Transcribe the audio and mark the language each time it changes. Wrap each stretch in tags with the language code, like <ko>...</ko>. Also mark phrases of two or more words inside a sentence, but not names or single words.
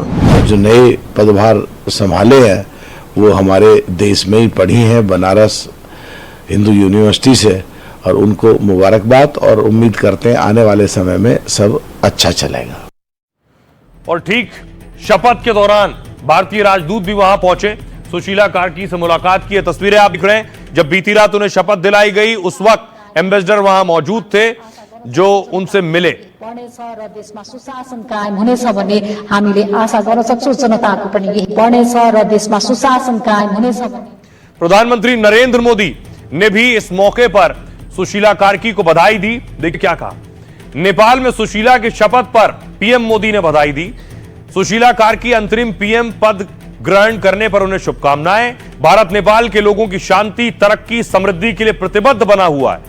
<hi>जो नए पदभार संभाले हैं वो हमारे देश में ही पढ़ी हैं, बनारस हिंदू यूनिवर्सिटी से, और उनको मुबारकबाद और उम्मीद करते हैं आने वाले समय में सब अच्छा चलेगा। और ठीक शपथ के दौरान भारतीय राजदूत भी वहां पहुंचे। सुशीला कार्की से मुलाकात की तस्वीरें आप दिख रहे हैं। जब बीती रात उन्हें शपथ दिलाई गई उस वक्त एम्बेसडर वहां मौजूद थे जो उनसे मिले।</hi> <ne>देशमा सुशासन कायम हुनेछ भन्ने हामीले आशा गर्न सक्छौं। जनताको पनि यही बढ्नेछ र देशमा सुशासन कायम हुनेछ।</ne> <hi>प्रधानमंत्री नरेंद्र मोदी ने भी इस मौके पर सुशीला कार्की को बधाई दी। देखिए क्या कहा। नेपाल में सुशीला की शपथ पर पीएम मोदी ने बधाई दी। सुशीला कार्की अंतरिम पीएम पद ग्रहण करने पर उन्हें शुभकामनाएं। भारत नेपाल के लोगों की शांति, तरक्की, समृद्धि के लिए प्रतिबद्ध बना हुआ है।</hi>